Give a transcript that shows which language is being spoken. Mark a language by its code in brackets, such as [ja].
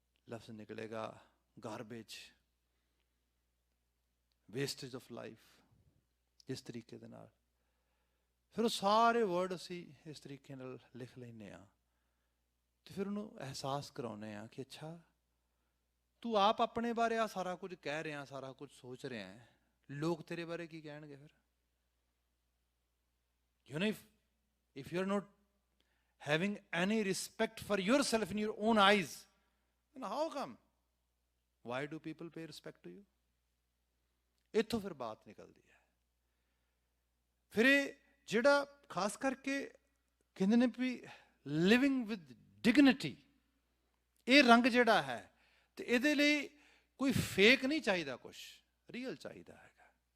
[pa] ਲਫ਼ਜ਼ ਨਿਕਲੇਗਾ garbage, [en] Wastage of life. [pa] ਇਸ ਤਰੀਕੇ ਦੇ ਨਾਲ ਫਿਰ ਉਹ ਸਾਰੇ ਵਰਡ ਅਸੀਂ ਇਸ ਤਰੀਕੇ ਨਾਲ ਲਿਖ ਲੈਂਦੇ ਹਾਂ ਤੇ ਫਿਰ ਉਹਨੂੰ ਅਹਿਸਾਸ ਕਰਾਉਂਦੇ ਹਾਂ ਕਿ ਅੱਛਾ ਤੂੰ ਆਪ ਆਪਣੇ ਬਾਰੇ ਆ ਸਾਰਾ ਕੁਝ ਕਹਿ ਰਿਹਾ, ਸਾਰਾ ਕੁਝ ਸੋਚ ਰਿਹਾ ਹੈ, ਲੋਕ ਤੇਰੇ ਬਾਰੇ ਕੀ ਕਹਿਣਗੇ ਫਿਰ? [en] You know, if you're not having any respect for yourself in your own eyes, then how come? Why do people pay respect to you? [pa] ਇੱਥੋਂ ਫਿਰ ਬਾਤ ਨਿਕਲਦੀ ਹੈ। ਫਿਰ ਇਹ ਜਿਹੜਾ ਖਾਸ ਕਰਕੇ ਕਹਿੰਦੇ ਨੇ ਵੀ [en] living with dignity, [pa] ਇਹ ਰੰਗ ਜਿਹੜਾ ਹੈ, ਤੇ ਇਹਦੇ ਲਈ ਕੋਈ ਫੇਕ ਨਹੀਂ ਚਾਹੀਦਾ, ਕੁਛ ਰੀਅਲ ਚਾਹੀਦਾ ਹੈਗਾ।